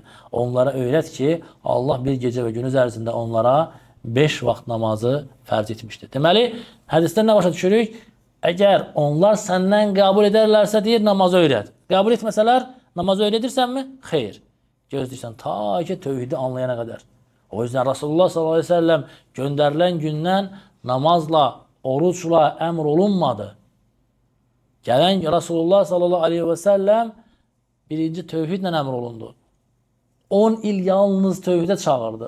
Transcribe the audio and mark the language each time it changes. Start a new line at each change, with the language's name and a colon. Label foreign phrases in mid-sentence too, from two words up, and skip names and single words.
Azerbaijani: Onlara öyrət ki, Allah bir gecə və günüz ərzində onlara 5 vaxt namazı fərz etmişdir. Deməli, hədisdən nə başa düşürük? Əgər onlar səndən qəbul edərlərsə, deyir, namazı öyrət. Qəbul etməsələr, namazı öyrədirsənmi? Xeyr. Gözləyirsən ta ki, tövhidi anlayana qədər.
Turkish: O yüzden Resulullah
Arabic: صلى الله عليه وسلم
Turkish: gönderilen günden namazla, oruçla emr olunmadı. Gelen Resulullah
Arabic: صلى الله عليه وسلم
Turkish: birinci tevhidle emr olundu. 10 il yalnız tevhide çağırdı.